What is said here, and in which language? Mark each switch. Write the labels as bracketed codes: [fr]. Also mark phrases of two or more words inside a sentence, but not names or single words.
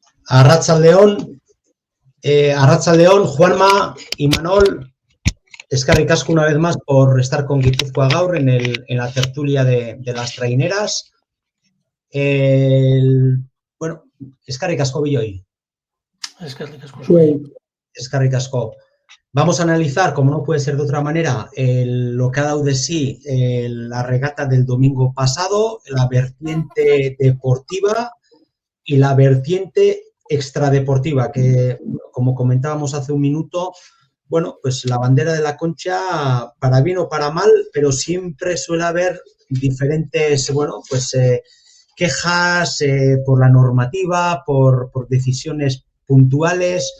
[es] Arratsaldeon, Juanma y Manol, [eu] eskerrik asko [es] una vez más por estar con [eu] Guipúzcoa Gaur [es] en la tertulia de las traineras. [eu] Bueno, eskerrik asko Billoy. Eskerrik asko. [es] Vamos a analizar, como no puede ser de otra manera, lo que ha dado de sí la regata del domingo pasado, la vertiente deportiva y la vertiente extradeportiva, que como comentábamos hace un minuto, bueno, pues la bandera de la Concha, para bien o para mal, pero siempre suele haber diferentes, bueno, pues quejas por la normativa, por decisiones puntuales.